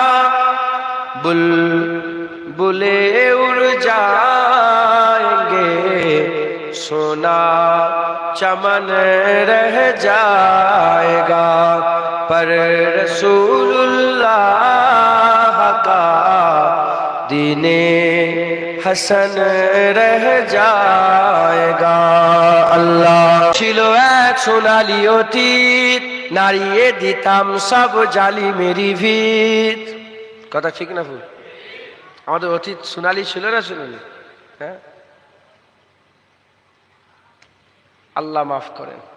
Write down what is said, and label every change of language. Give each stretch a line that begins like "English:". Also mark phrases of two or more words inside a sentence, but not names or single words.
Urdu: بلبلے اڑ جائیں گے، سونا چمن رہ جائے گا، پر رسول اللہ کا دین حسن رہ جائے گا۔
Bangla: সোনালি অতীত, নাড়িয়ে দিতাম সব জালিমেরই ভিত। কথা ঠিক না ভুল? আমাদের অতীত সোনালি ছিল না সোনালি? হ্যাঁ, আল্লাহ মাফ করেন।